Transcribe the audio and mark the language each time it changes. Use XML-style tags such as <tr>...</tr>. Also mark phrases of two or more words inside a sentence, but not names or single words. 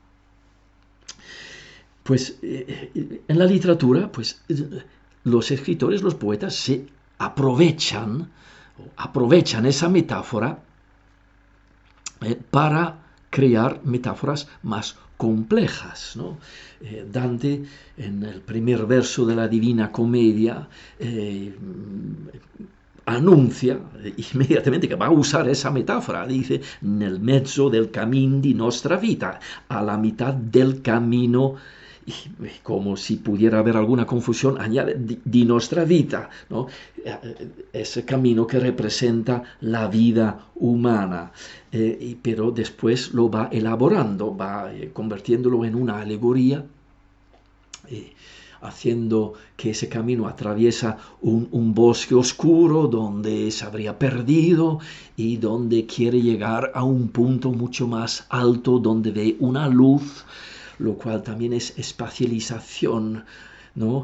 <es>Pues en la literatura, pues los escritores, los poetas se aprovechan esa metáfora para crear metáforas más complejas, ¿no? Dante, en el primer verso de la Divina Comedia, anuncia immediatamente que va a usar esa metáfora, dice,</es> <it>nel mezzo del cammin di nostra vita,</it> <es>a la mitad del camino, y como si pudiera haber alguna confusión, añade</es> <it>di nostra vita,</it> <es>¿no? Ese camino que representa la vida humana, pero después lo va elaborando, va convirtiéndolo en una alegoría, haciendo que ese camino atraviesa un bosque oscuro donde se habría perdido y donde quiere llegar a un punto mucho más alto donde ve una luz, lo cual también es espacialización, ¿no?</es>